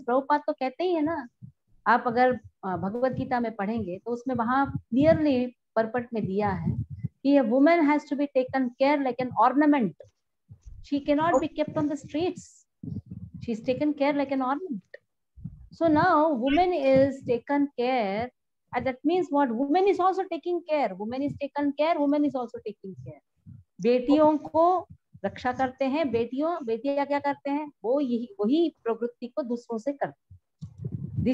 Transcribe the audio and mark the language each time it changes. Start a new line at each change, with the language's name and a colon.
Hindi: प्रभुपाद तो कहते ही है ना। आप अगर भगवत गीता में पढ़ेंगे तो उसमें वहां क्लियरली परपट में दिया है कि
English: a woman has to be taken care like an ornament. She cannot be kept on the streets. She is taken care like an ornament. So now woman is taken care, and that means what? Woman is also taking care. Woman is taken care. Woman is also taking care.
Hindi: बेटियों को रक्षा करते हैं, बेटियां क्या करते हैं? वो वही प्रवृत्ति को दूसरों से करते हैं।